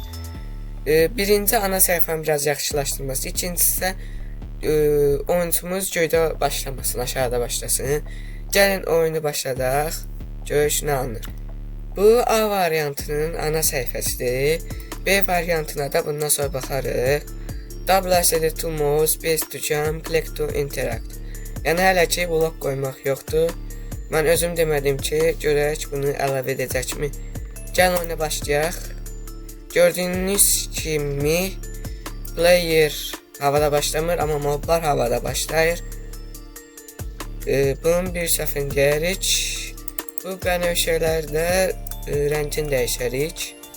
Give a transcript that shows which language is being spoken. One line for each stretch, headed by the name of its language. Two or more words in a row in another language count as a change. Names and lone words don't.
Azerbaijani: Birinci ana səhifəni biraz yaxşılaşdırması, ikincisi isə oyuncumuz göydə başlamasın, aşağıda başlasın. Gəlin oyunu başladaq, görək nə alınır. Bu A variantının ana səhifəsidir. B variantına da bundan sonra baxarıq.
English: WSD to move, space to jump, click to interact.
Azerbaijani: Yəni hələ ki blok qoymaq yoxdur. Mən özüm demədim ki, görək bunu əlavə edəcəkmi. Gəlin oyuna başlayaq. Gördüyünüz kimi player havada başlamır, amma moblar havada başlayır. Bunun bir səhvini deyirik. Bu bənövşələrdə rəngini dəyişərik.